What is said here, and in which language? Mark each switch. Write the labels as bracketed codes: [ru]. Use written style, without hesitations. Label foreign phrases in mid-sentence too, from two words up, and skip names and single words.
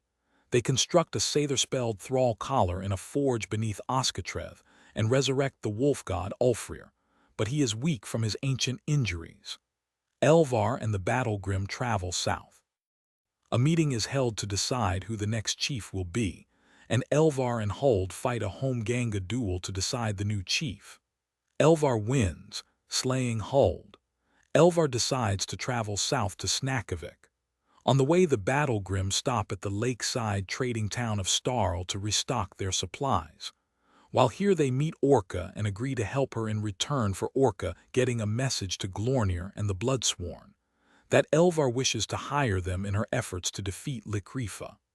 [en] They construct a Sather-spelled thrall collar in a forge beneath Oskatreth and resurrect the wolf god Ulfrir, but he is weak from his ancient injuries. Elvar and the Battlegrim travel south. A meeting is held to decide who the next chief will be, and Elvar and Huld fight a Homeganga duel to decide the new chief. Elvar wins, slaying Huld. Elvar decides to travel south to Snakkavik. On the way, the Battlegrim stop at the lakeside trading town of Starl to restock their supplies. While here they meet Orca and agree to help her in return for Orca getting a message to Glornir and the Bloodsworn, that Elvar wishes to hire them in her efforts to defeat Likrifa.